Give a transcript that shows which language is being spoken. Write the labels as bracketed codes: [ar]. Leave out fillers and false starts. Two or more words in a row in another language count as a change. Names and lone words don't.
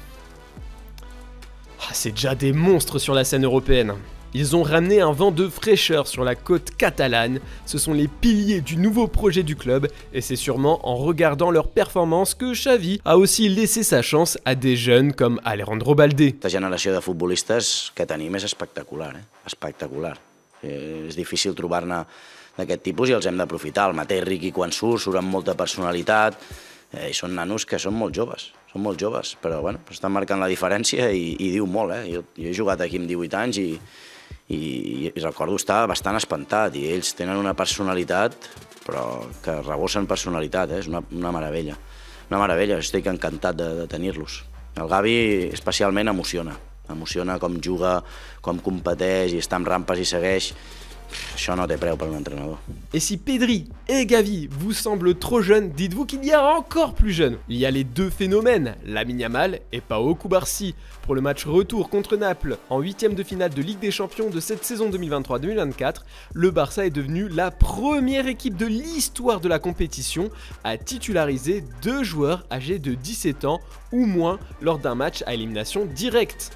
[fr] c'est déjà des monstres sur la scène européenne. Ils ont ramené un vent de fraîcheur sur la côte catalane, ce sont les piliers du nouveau projet du club et c'est sûrement en regardant leurs performances que Xavi a aussi laissé sa chance à des jeunes comme Alejandro Balde. [ca] La generació de futbolistes que tenim és espectacular, espectacular. És difícil trobar-ne d'aquest tipus i els hem d'aprofitar. El mateix Riqui quan surt amb molta personalitat i són nanos que són molt joves, però bueno, estan marcant la diferència i diu molt. Jo he jugat aquí amb 18 anys i recordo estar bastant espantat i ells tenen una personalitat però que rebossen personalitat, és una meravella. Una meravella, estic encantat de tenir-los. El Gavi especialment emociona com juga, com competeix i està en rampes i segueix. Això no té preu per un entrenador. [fr] Et si Pedri et Gavi vous semblent trop jeunes, dites-vous qu'il y a encore plus jeunes. Il y a les deux phénomènes, Lamine Yamal et Pau Cubarsí. Pour le match retour contre Naples en 8e de finale de Ligue des Champions de cette saison 2023-2024, le Barça est devenu la première équipe de l'histoire de la compétition à titulariser 2 joueurs âgés de 17 ans ou moins lors d'un match à élimination directe.